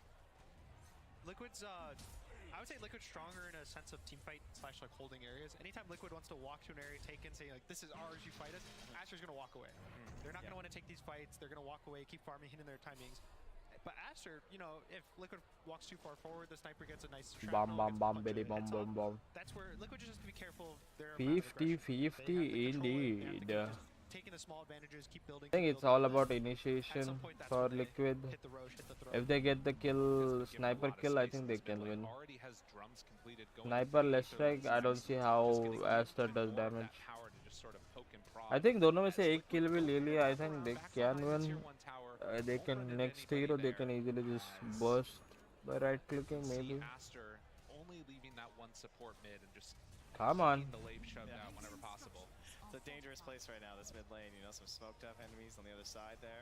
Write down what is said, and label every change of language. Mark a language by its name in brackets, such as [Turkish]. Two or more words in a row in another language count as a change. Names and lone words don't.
[English] Liquid's I would say Liquid's stronger in a sense of team fight / like holding areas. Anytime Liquid wants to walk to an area, take in, say like this is ours, you fight us, Aster's gonna walk away. They're not gonna want to take these fights. They're gonna walk away, keep farming, hitting their timings. But Aster, you know, if Liquid walks too far forward, the sniper gets a nice Bam bam bam bitty bam bam bam. That's where Liquid just has to be careful. 50-50 indeed. taking the small advantages, keep building. I think it's all about initiation for Liquid. Hit the roche, hit the throw. If they get the kill, sniper kill, I think they can win. Sniper less strike, I don't see how Aster does damage. I think [Hindi] दोनों में से एक kill भी ले लिया, [English] I think they can win. They can next hero, they can easily just burst by right clicking maybe. Only leaving that one support mid and just Come on. the lave shoved out whenever possible. It's a dangerous place right now, this mid lane. You know, some smoked up enemies on the other side there.